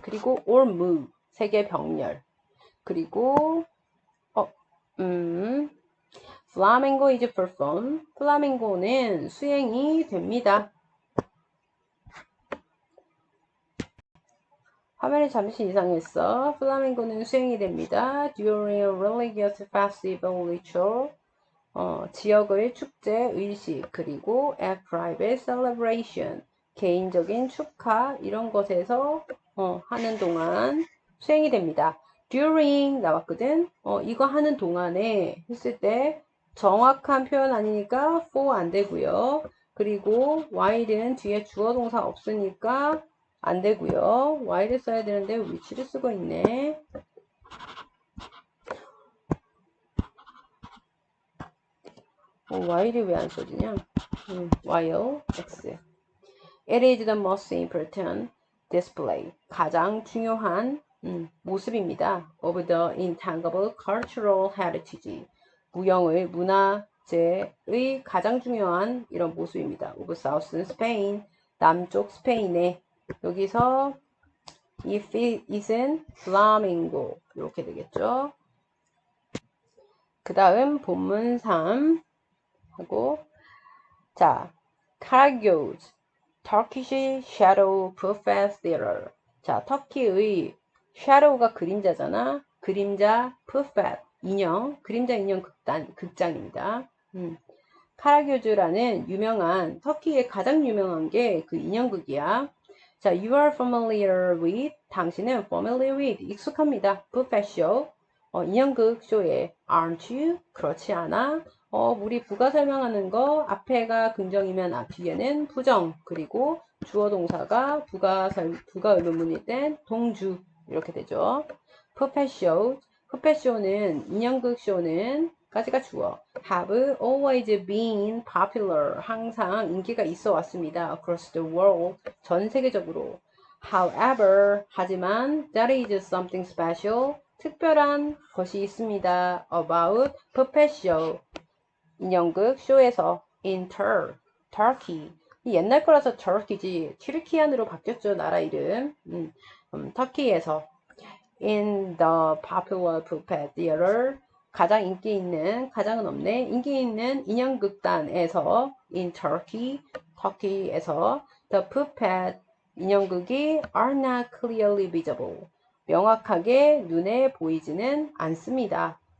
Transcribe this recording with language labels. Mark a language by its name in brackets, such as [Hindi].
[Korean] 그리고 [English] or move [Korean] 세 개 병렬. 그리고 [English] flamenco is performed. [Korean] 플라밍고는 수행이 됩니다. 화면이 잠시 이상했어. 플라밍고는 수행이 됩니다. [English] During a religious festival ritual. [Korean] 지역의 축제, 의식, 그리고 [English] a private celebration. [Korean] 개인적인 축하, 이런 것에서 하는 동안 수행이 됩니다. During 나왔거든. 이거 하는 동안에 했을 때 정확한 표현 아니니까 for 안 되고요. 그리고 while은 뒤에 주어 동사 없으니까 안 되고요. while을 써야 되는데 which를 쓰고 있네. while이 왜 안 써지냐? [English] while x. It is the most important display. [Korean] 가장 중요한 모습입니다. [English] Of the intangible cultural heritage. [Korean] 무형의 문화재의 가장 중요한 이런 모습입니다. [English] Of Southern Spain. [Korean] 남쪽 스페인의 여기서 if it은 flamingo 이렇게 되겠죠. 그 다음 본문 3 하고 자, Karagöz Turkish Shadow Puppet Theater. 자, 터키의 shadow가 그림자잖아. 그림자 puppet 인형, 그림자 인형 극장입니다. 카라교즈라는 유명한 터키의 가장 유명한 게 그 인형극이야. [English] 자, you are familiar with [Korean] 당신은 [English] familiar with [Korean] 익숙합니다. [English] puppet show [Korean] 인형극 쇼에 [English] aren't you? [Korean] 그렇지 않아? 우리 부가 설명하는 거 앞에가 긍정이면 뒤에는 부정 그리고 주어 동사가 부가 의문문일 땐 동주 이렇게 되죠. [English] puppet show puppet show [Korean] 는 인형극 쇼는 까지가 주어 [English] have always been popular [Korean] 항상 인기가 있어 왔습니다. [English] across the world [Korean] 전 세계적으로 [English] however [Korean] 하지만 [English] there is something special [Korean] 특별한 것이 있습니다. [English] about puppet show [Korean] 인형극 쇼에서 [English] in Turkey [Korean] 옛날 거라서 Turkey지 튀르키안으로 바뀌었죠. 나라 이름 터키에서 [English] in the popular puppet theater [Korean] 가장 인기 있는 가장은 없네 인기 있는 인형극단에서 [English] in Turkey [Korean] 터키에서 [English] the puppet [Korean] 인형극이 [English] are not clearly visible [Korean] 명확하게 눈에 보이지는 않습니다.